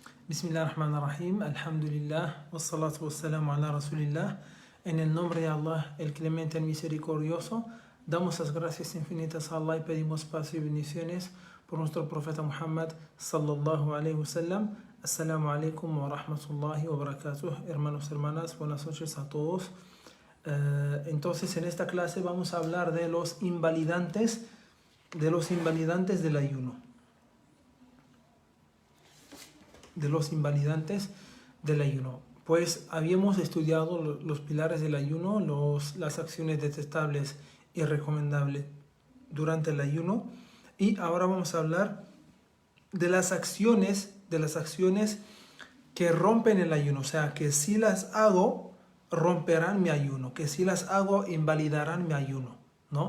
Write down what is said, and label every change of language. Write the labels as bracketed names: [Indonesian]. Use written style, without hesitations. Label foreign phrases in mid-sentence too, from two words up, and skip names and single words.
[Arabic] بسم الله الرحمن الرحيم، الحمد لله، والصلاة والسلام على رسول الله. [Spanish] En el nombre de Allah, el clemente, el misericordioso, damos las gracias infinitas a Allah y pedimos paz y bendiciones por nuestro profeta Muhammad [Arabic] صلى الله عليه وسلم. السلام عليكم ورحمة الله وبركاته. [Spanish] Hermanos, hermanas, buenas noches a todos. Entonces, en esta clase vamos a hablar de los invalidantes del ayuno. De los invalidantes del ayuno. Pues habíamos estudiado los pilares del ayuno, las acciones detestables y recomendables durante el ayuno, y ahora vamos a hablar de las acciones que rompen el ayuno, o sea, que si las hago romperán mi ayuno, que si las hago invalidarán mi ayuno, ¿no?